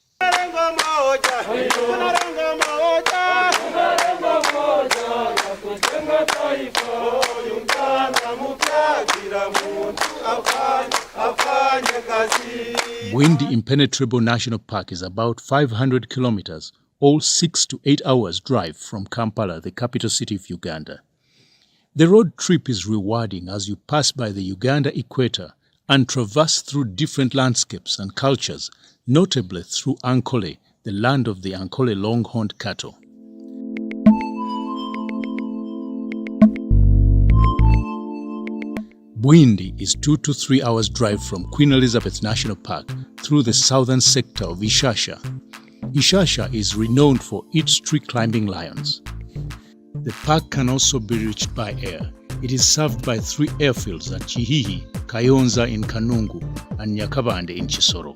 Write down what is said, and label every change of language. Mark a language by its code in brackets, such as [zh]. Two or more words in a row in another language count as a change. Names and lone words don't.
[en] Bwindi Impenetrable National Park is about 500 kilometers, or 6 to 8 hours drive from Kampala, the capital city of Uganda. The road trip is rewarding as you pass by the Uganda equator and traverse through different landscapes and cultures, notably through Ankole, the land of the Ankole longhorned cattle. Bwindi is 2 to 3 hours drive from Queen Elizabeth National Park through the southern sector of Ishasha. Ishasha is renowned for its tree climbing lions. The park can also be reached by air, It is served by 3 airfields at Chihihi, Kayonza in Kanungu, and Nyakabande in Chisoro.